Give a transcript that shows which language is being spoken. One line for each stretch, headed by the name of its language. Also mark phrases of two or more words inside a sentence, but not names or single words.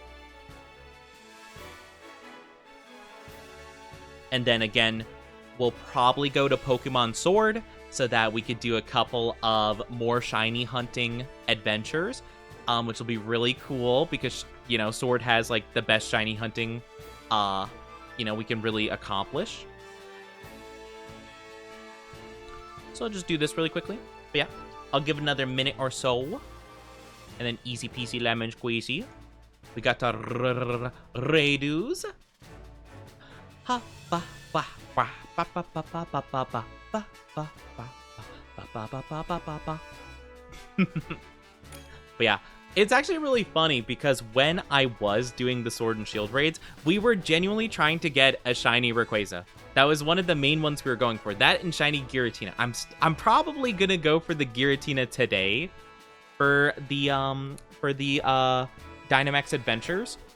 English: And then again, we'll probably go to Pokemon Sword so that we could do a couple of more shiny hunting adventures, which will be really cool because, you know, Sword has, like, the best shiny hunting, you know, we can really accomplish. So I'll just do this really quickly. But yeah, I'll give it another minute or so. And then easy peasy lemon squeezy. We got our Raidus. Ha ba ba ba ba ba ba ba ba ba ba ba ba ba ba ba ba. But yeah, it's actually really funny because when I was doing the Sword and Shield raids, we were genuinely trying to get a shiny Rayquaza. That was one of the main ones we were going for. That and shiny Giratina. I'm probably gonna go for the Giratina today for the Dynamax Adventures.